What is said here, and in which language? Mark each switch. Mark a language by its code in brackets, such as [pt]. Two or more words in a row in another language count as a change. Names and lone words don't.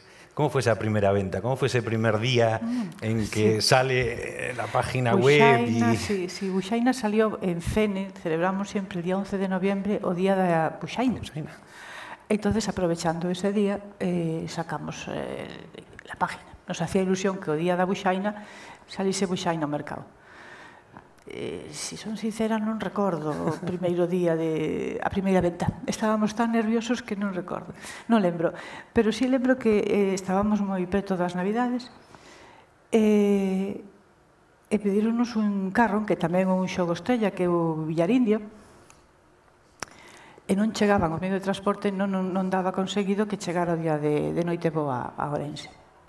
[es] ¿Cómo fue esa primera venta? ¿Cómo fue ese primer día en que sale la página Busaina, web? Sí, Busaina salió en Fene, celebramos siempre el día 11 de noviembre o Día de Busaina. Entonces, aprovechando ese día, sacamos la página. Nos hacía ilusión que [gl] o Día da Busaina salise Busaina ao mercado. Si son sincera, non recordo o primeiro día a primeira venta. Estábamos tan nerviosos que non recordo. Non lembro. Pero sí lembro que estábamos moi preto das Navidades e pedironos un carro, que tamén é un xogo estrella, que é o Villarindio, e non chegaban o medio de transporte, non daba conseguido que chegara o día de Noitebo a Ourense.